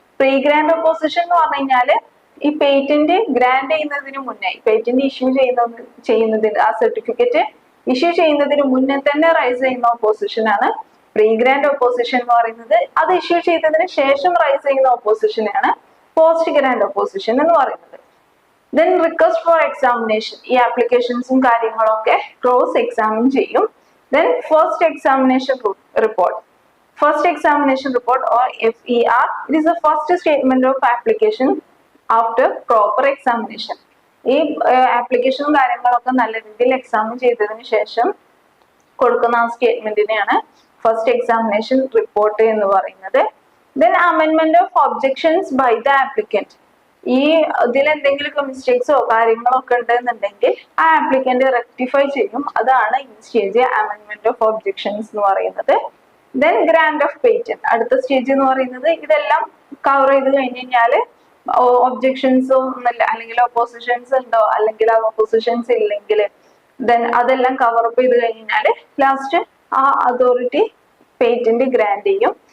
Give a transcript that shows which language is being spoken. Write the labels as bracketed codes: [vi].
[ml] Pre grand opposition എന്ന് പറഞ്ഞു കഴിഞ്ഞാല് ഈ പേറ്റന്റ് ഗ്രാൻഡ് ചെയ്യുന്നതിന് മുന്നേ, പേറ്റന്റ് ഇഷ്യൂ ചെയ്യുന്നതിന് ആ സർട്ടിഫിക്കറ്റ് ഇഷ്യൂ ചെയ്യുന്നതിന് മുന്നേ തന്നെ റൈസ് ചെയ്യുന്ന ഒപ്പോസിഷൻ ആണ് പ്രീ ഗ്രാൻഡ് ഒപ്പോസിഷൻ എന്ന് പറയുന്നത്. അത് ഇഷ്യൂ ചെയ്തതിന് ശേഷം റൈസ് ചെയ്യുന്ന ഒപ്പോസിഷനാണ് പോസ്റ്റ് ഗ്രാൻഡ് ഒപ്പോസിഷൻ എന്ന് പറയുന്നത്. [en] Then request for examination. [ml] ഈ ആപ്ലിക്കേഷൻസും കാര്യങ്ങളൊക്കെ ക്രോസ് എക്സാമിൻ ചെയ്യും. [en] Then first examination report. First examination report or FER. It is the first statement of application after proper examination. [ml] ഈ ആപ്ലിക്കേഷനും കാര്യങ്ങളൊക്കെ നല്ല രീതിയിൽ എക്സാമിൻ ചെയ്തതിനു ശേഷം കൊടുക്കുന്ന ആ സ്റ്റേറ്റ്മെന്റിനെയാണ് ഫസ്റ്റ് എക്സാമിനേഷൻ റിപ്പോർട്ട് എന്ന് പറയുന്നത്. [en] Then amendment of objections by the applicant. [ml] ഈ ഇതിൽ എന്തെങ്കിലുമൊക്കെ മിസ്റ്റേക്സോ കാര്യങ്ങളോ ഒക്കെ ഉണ്ടെന്നുണ്ടെങ്കിൽ ആ ആപ്ലിക്കന്റ് റെക്ടിഫൈ ചെയ്യും. അതാണ് ഈ സ്റ്റേജ് അമെൻഡ്മെന്റ് ഓഫ് ഒബ്ജെക്ഷൻസ് എന്ന് പറയുന്നത്. [en] Then grant of patent. [ml] അടുത്ത സ്റ്റേജ് എന്ന് പറയുന്നത് ഇതെല്ലാം കവർ ചെയ്ത് കഴിഞ്ഞ് കഴിഞ്ഞാല് ഒബ്ജെക്ഷൻസോ ഒന്നുമില്ല, അല്ലെങ്കിൽ ഒപ്പോസിഷൻസ് ഉണ്ടോ, അല്ലെങ്കിൽ ആ ഒപ്പോസിഷൻസ് ഇല്ലെങ്കിൽ ദെൻ അതെല്ലാം കവറപ്പ് ചെയ്ത് കഴിഞ്ഞാല് ലാസ്റ്റ് ആ അതോറിറ്റി പേറ്റന്റ് ഗ്രാന്റ് ചെയ്യും.